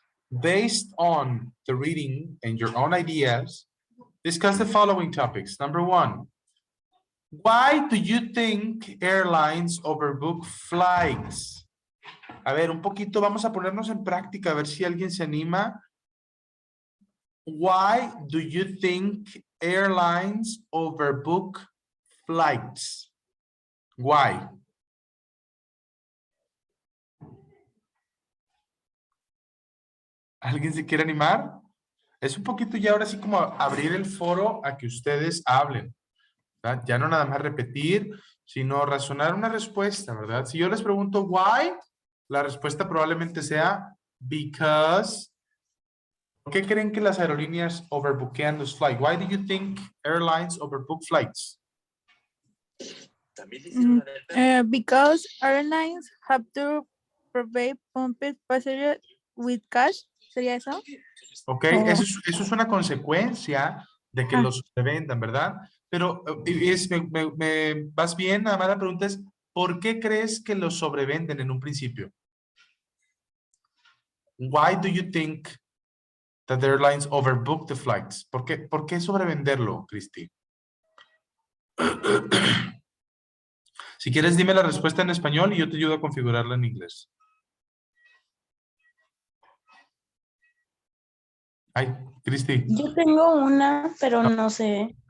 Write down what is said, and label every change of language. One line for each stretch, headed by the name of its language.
English: Based on the reading and your own ideas, discuss the following topics. Number 1, why do you think airlines overbook flights?
Spanish: A ver, un poquito, vamos a ponernos en práctica, a ver si alguien se anima.
English: Why do you think airlines overbook flights? Why?
Spanish: ¿Alguien se quiere animar? Es un poquito ya ahora sí como abrir el foro a que ustedes hablen, ¿verdad? Ya no nada más repetir, sino razonar una respuesta, ¿verdad? Si yo les pregunto why, la respuesta probablemente sea because. ¿Por qué creen que las aerolíneas overbookean los flights?
English: Why do you think airlines overbook flights? Because airlines have to provide pumped passengers with cash.
Spanish: ¿Sería eso?
English: Ok, Oh.
Spanish: eso es una consecuencia de que los vendan, ¿verdad? Pero vas bien, nada más la pregunta es, ¿por qué crees que los sobrevenden en un principio?
English: Why do you think that the airlines overbook the flights?
Spanish: ¿Por qué sobrevenderlo, Cristi? Si quieres, dime la respuesta en español y yo te ayudo a configurarla en inglés. Ay, Cristi. Yo tengo una, pero no sé.